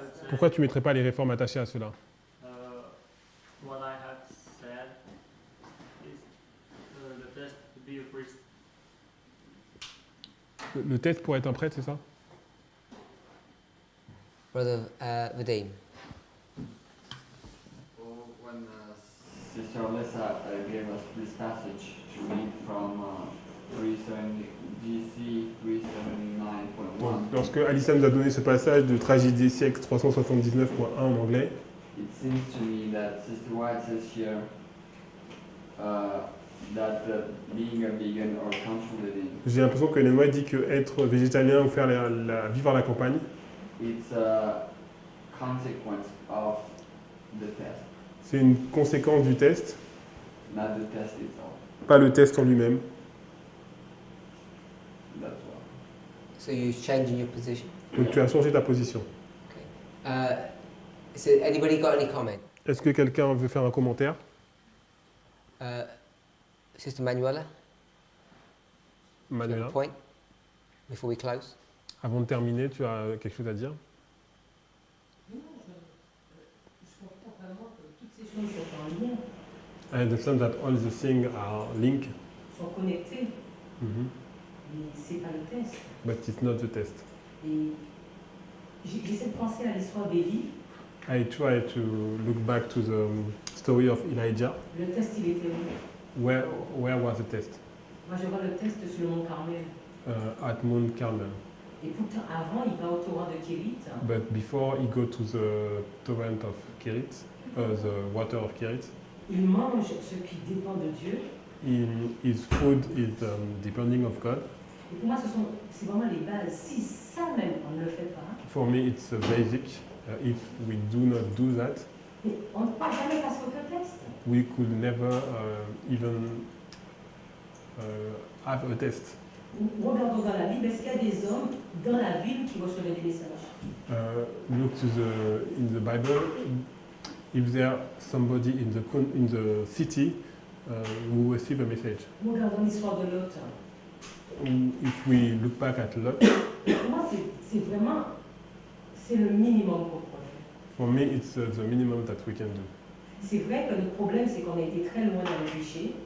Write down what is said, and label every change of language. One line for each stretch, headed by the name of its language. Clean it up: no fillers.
French: Pourquoi tu mettrais pas les réformes attachées à cela?
English: What I have said is the test to be a priest.
French: Le test pour être un prêtre, c'est ça?
English: Brother Vadim. When Sister Alyssa gave us this passage to read from 379.1,
French: Donc, lorsque Alissa nous a donné ce passage de Tragédie des siècles 379.1 en anglais,
English: it seems to me that Sister White says here, that being a vegan or country living,
French: J'ai l'impression que Ellen White dit que être végétalien ou faire vivre à la campagne,
English: it's a consequence of the test,
French: c'est une conséquence du test,
English: not the test itself.
French: pas le test en lui-même.
English: That's why. So you're changing your position.
French: Donc tu as changé ta position.
English: So anybody got any comment?
French: Est-ce que quelqu'un veut faire un commentaire?
English: Sister Manuela, do you have
French: Manuela,
English: a point before we close?
French: avant de terminer, tu as quelque chose à dire? Non, je comprends vraiment que toutes ces choses sont en lien,
English: I understand that all the things are linked,
French: sont connectées, mais c'est pas le test.
English: but it's not the test.
French: Et j'essaie de penser à l'histoire d'Élie.
English: I try to look back to the story of Elijah.
French: Le test, il était où?
English: Where was the test?
French: Moi, je vois le test sur le mont Carmel.
English: At Mount Carmel.
French: Et pourtant, avant, il va au torrent de Kérit.
English: But before he go to the torrent of Kerit, the water of Kerit,
French: Il mange ce qui dépend de Dieu.
English: his food is depending of God.
French: Et pour moi, c'est vraiment les bases. Si ça même, on ne le fait pas,
English: For me, it's a basic. If we do not do that,
French: mais on ne peut pas jamais passer aucun test.
English: we could never even have a test.
French: Regardons dans la Bible, est-ce qu'il y a des hommes dans la ville qui recevaient des messages?
English: Look to in the Bible. If there somebody in the city who receive a message.
French: Regardons l'histoire de Lot.
English: If we look back at Lot,
French: Pour moi, c'est vraiment c'est le minimum qu'on peut faire.
English: for me, it's the minimum that we can do.
French: C'est vrai que le problème, c'est qu'on a été très loin dans le péché.